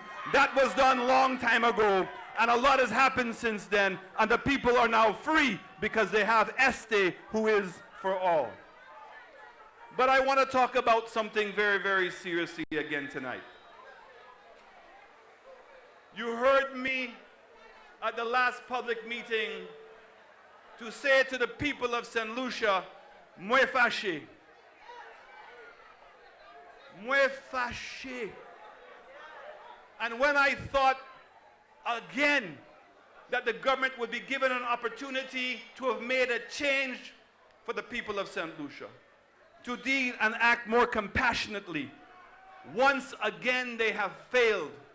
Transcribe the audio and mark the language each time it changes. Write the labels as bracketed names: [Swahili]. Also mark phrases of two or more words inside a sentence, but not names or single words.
[English] That was done a long time ago, and a lot has happened since then, and the people are now free because they have Este, who is for all. But I want to talk about something very, very seriously again tonight. You heard me at the last public meeting to say to the people of St. Lucia, [Saint Lucian Creole French] Mwe fâché. Mwe fâché. [English] And when I thought again that the government would be given an opportunity to have made a change for the people of St. Lucia, to deal and act more compassionately, once again they have failed.